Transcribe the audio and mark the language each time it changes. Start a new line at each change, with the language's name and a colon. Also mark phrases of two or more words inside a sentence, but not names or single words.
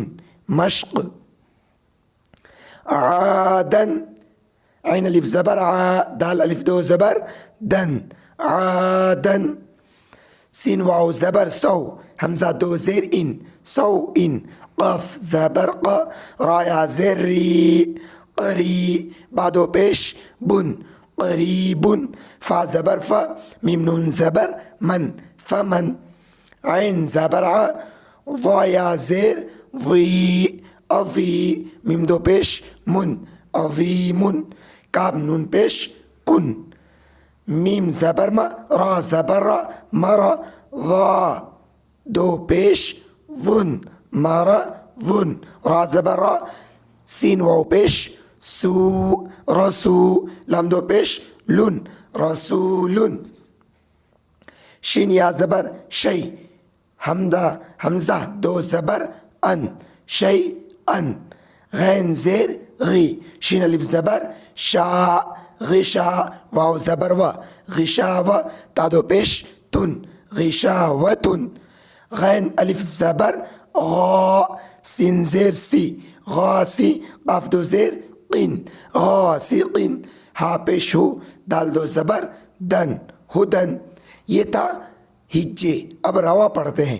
Urdu: مشق، عادن، عین الف زبر عا، دال الف دو زبر دن، عادن۔ سین واو زبر سو، حمزہ دو زیر ان، سو ان۔ قاف زبر قا، را یا زیر ری، قری۔ با دو پیش بن، قریبن۔ فا زبر فا، میم نون زبر من، فمن۔ عین زبر ع، ضا یا زیر ضی، اضی۔ میم دو پیش من، عظیمن۔ کاف نون پیش کن۔ میم زبر ما، را زبر را، مرا، ضا۔ دو پیش ظن، مرا ظن۔ را زبر را، سین واو پیش سو، رسو۔ لام دو پیش لن، رسولن۔ شین یا زبر شی، حمزہ دو زبر ان، شی ان۔ غین زیر غی، شین الف زبر شا، غشا۔ واو زبر و، غشا و۔ تا دو پیش تن، غشا و تن۔ غین الف زبر غا، سین زیر سی، غاسی۔ قاف دو زیر قن، غاسقن۔ ہا پیش ہو، دال دو زبر دن، ہدن۔ یہ تھا ہجے۔ اب روا پڑھتے ہیں۔